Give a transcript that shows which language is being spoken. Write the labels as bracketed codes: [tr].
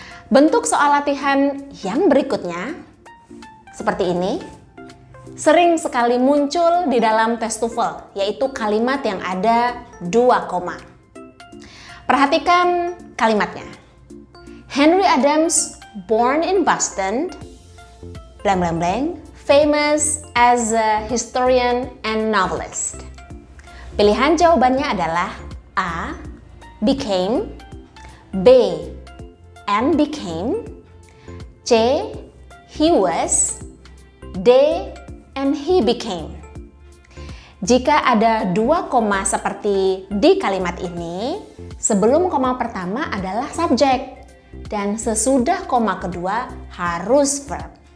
[id] Bentuk soal latihan yang berikutnya seperti ini sering sekali muncul di dalam tes TOEFL, yaitu kalimat yang ada 2 koma. Perhatikan kalimatnya. [en] Henry Adams, born in Boston, blank blank blank, famous as a historian and novelist. [id] Pilihan jawabannya adalah A. [en] Became, B. And became, C. He was, D. And he became. [id] Jika ada 2 koma seperti di kalimat ini, sebelum koma pertama adalah subjek dan sesudah koma kedua harus verb.